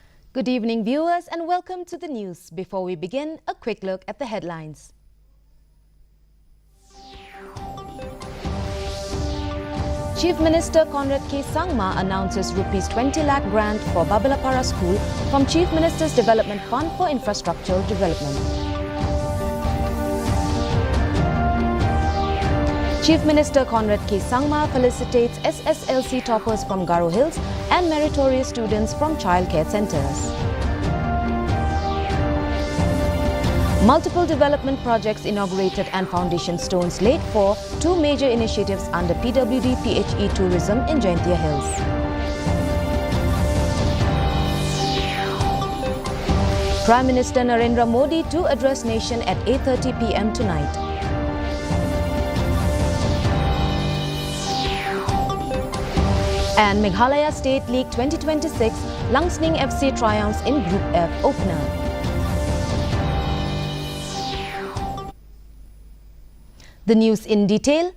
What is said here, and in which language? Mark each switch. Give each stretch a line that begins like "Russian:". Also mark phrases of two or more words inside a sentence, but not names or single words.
English: Good evening, viewers, and welcome to the news. Before we begin, a quick look at the headlines. Chief Minister Conrad K. Sangma announces Rs 20 lakh grant for Babalapara School from Chief Minister's Development Fund for Infrastructural Development. Chief Minister Conrad K. Sangma felicitates SSLC toppers from Garo Hills and meritorious students from childcare centres. Multiple development projects inaugurated and foundation stones laid for two major initiatives under PWD PHE Tourism in Jaintia Hills. Prime Minister Narendra Modi to address nation at 8:30 p.m. tonight. And Meghalaya State League 2026, Langsning FC triumphs in Group F opener. The news in detail.